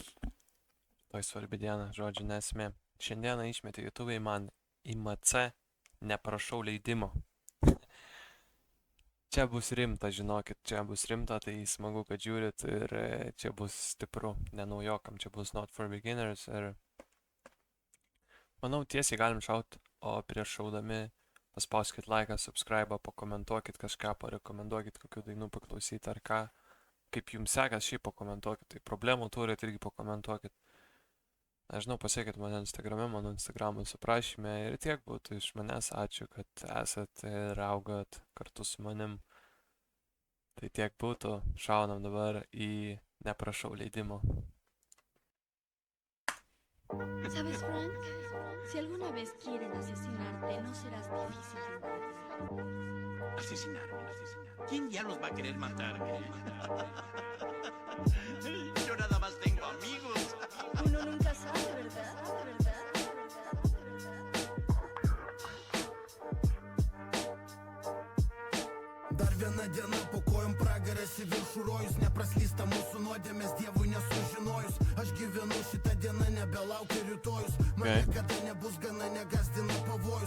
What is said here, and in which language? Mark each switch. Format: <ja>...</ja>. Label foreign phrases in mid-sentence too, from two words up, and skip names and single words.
<lt>Toj svarbi diena, žodžiu, nesmė. Šiandieną išmetė YouTube'ai man IMC, neprašau leidimo. Čia bus rimta, žinokit, čia bus rimta, tai smagu, kad žiūrit ir čia bus stipru, nenaujokam, čia bus</lt> <en>not for beginners</en> <lt>ir manau tiesiai galim šaut, o prieš šaudami paspauskit laiką, subscribe, pakomentuokit kažką, parekomenduokit kokių dainų paklausyti ar ką, kaip jums sekas, šiaip pakomentuokit, tai problemų turit irgi pakomentuokit. Nežinau, pasiekit mane Instagrame, mano Instagramo suprašyme ir tiek būtų iš manęs, ačiū, kad esat ir augat kartu su manim. Tai tiek būtų, šaunam dabar į neprašau leidimo.</lt> <es>¿Sabes, Frank? Si alguna vez quieren asesinarte, no serás difícil de encontrar. ¿Asesinarme? ¿Quién ya los va a querer matar? Yo nada más tengo amigos. Uno nunca sabe, ¿verdad?</es> <lt>Dar viena diena po kojom pragaras į viršų rojus, nepraslysta mūsų nuodėmės Dievui nesužinojus. Aš gyvenu šitą dieną, nebelaukia rytojus. Man niekada nebus gana, negazdina pavojus.</lt>